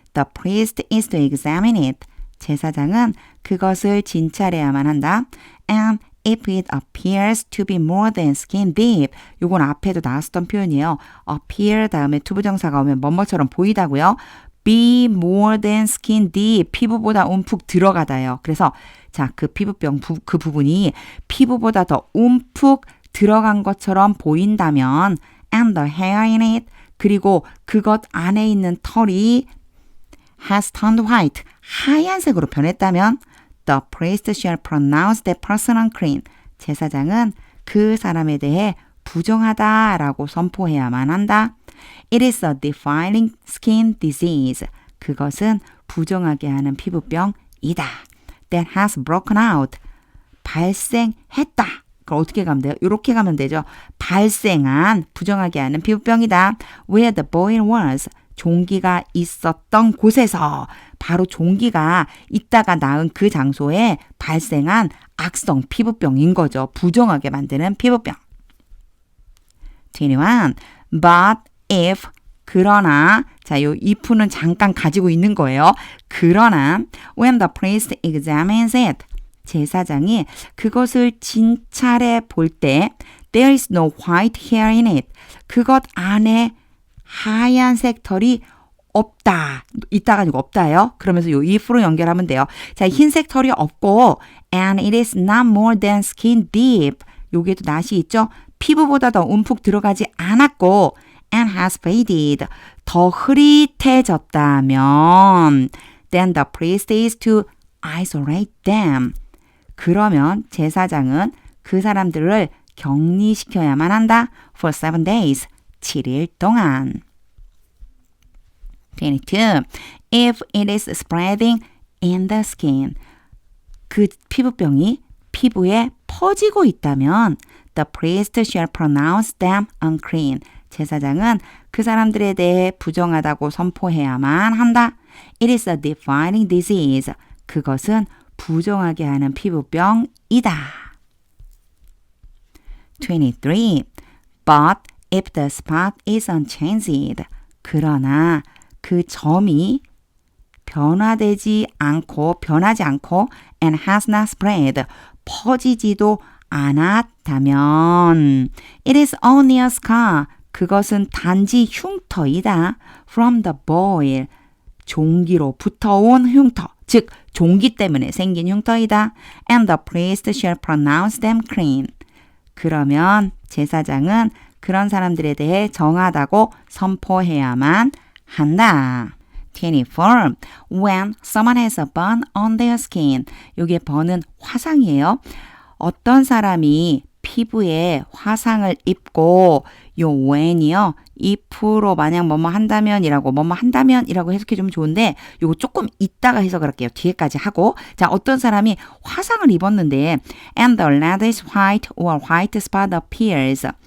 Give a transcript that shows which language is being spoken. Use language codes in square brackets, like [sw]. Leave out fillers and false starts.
[en] The priest is to examine it. [ko] 제사장은 그것을 진찰해야만 한다. [en] And if it appears to be more than skin deep. [ko] 요건 앞에도 나왔었던 표현이에요. appear 다음에 투부정사가 오면 뭐뭐처럼 보이다고요. [en] be more than skin deep. [ko] 피부보다 움푹 들어가다요. 그래서 자, 그 피부병 그 부분이 피부보다 더 움푹 들어간 것처럼 보인다면 [en] and the hair in it [ko] 그리고 그것 안에 있는 털이 [en] has turned white [ko] 하얀색으로 변했다면 [en] the priest shall pronounce that person unclean [ko] 제사장은 그 사람에 대해 부정하다라고 선포해야만 한다. [en] It is a defiling skin disease. [ko] 그것은 부정하게 하는 피부병이다. [en] That has broken out. [ko] 발생했다. 그걸 어떻게 가면 돼요? 이렇게 가면 되죠. 발생한 부정하게 하는 피부병이다. [en] Where the boil was. [ko] 종기가 있었던 곳에서 바로 종기가 있다가 나은 그 장소에 발생한 악성 피부병인 거죠. 부정하게 만드는 피부병. 21. [en] But if [ko] 그러나 자, 요 if는 잠깐 가지고 있는 거예요. 그러나 [en] when the priest examines it [ko] 제사장이 그것을 진찰해 볼 때 [en] there is no white hair in it [ko] 그것 안에 하얀색 털이 없다. 있다가 아니고 없다예요. 그러면서 요 if로 연결하면 돼요. 자, 흰색 털이 없고 [en] and it is not more than skin deep. [ko] 요게도 낫이 있죠. 피부보다 더 움푹 들어가지 않았고 [en] and has faded. [ko] 더 흐릿해졌다면 [en] then the priest is to isolate them. [ko] 그러면 제사장은 그 사람들을 격리시켜야만 한다. [en] for 7 days. [ko] 7일 동안. [en] 22. If it is spreading in the skin. [ko] 그 피부병이 피부에 퍼지고 있다면 [en] the priest shall pronounce them unclean. [ko] 제사장은 그 사람들에 대해 부정하다고 선포해야만 한다. [en] It is a defiling disease. [ko] 그것은 부정하게 하는 피부병이다. 23. [en] But if the spot is unchanged. [ko] 그러나 그 점이 변하지 않고 and has not spread. 퍼지지도 않았다면 [en] it is only a scar. [ko] 그것은 단지 흉터이다. [en] from the boil. [ko] 종기로 붙어온 흉터. 즉 종기 때문에 생긴 흉터이다. [en] and the priest shall pronounce them clean. [ko] 그러면 제사장은 그런 사람들에 대해 정하다고 선포해야만 한다. 24. [en] When someone has a burn on their skin. [ko] 이게 burn은 화상이에요. 어떤 사람이 피부에 화상을 입고 요 when이요. if로 만약 뭐뭐 한다면이라고 뭐뭐 한다면이라고 해석해주면 좋은데 요거 조금 이따가 해석을 할게요. 뒤에까지 하고 자 어떤 사람이 화상을 입었는데 [en] and the reddish white or white spot appears.